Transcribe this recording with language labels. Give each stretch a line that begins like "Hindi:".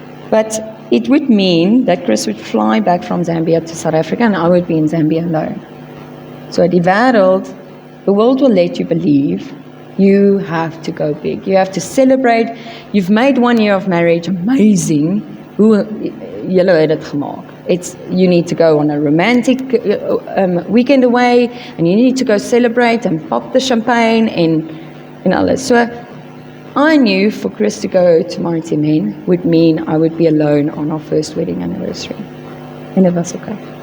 English: But it would mean that Chris would fly back from Zambia to South Africa and I would be in Zambia alone.
Afrikaans: So die wêreld,
English: the world will let you believe you have to go big. You have to celebrate. You've made 1 year of marriage amazing.
Afrikaans: Hoe julle het dit gemaak?
English: You need to go on a romantic weekend away, and you need to go celebrate and pop the champagne and alles. So I knew for Chris to go to Mighty Men would mean I would be alone on our first wedding anniversary. And it was okay.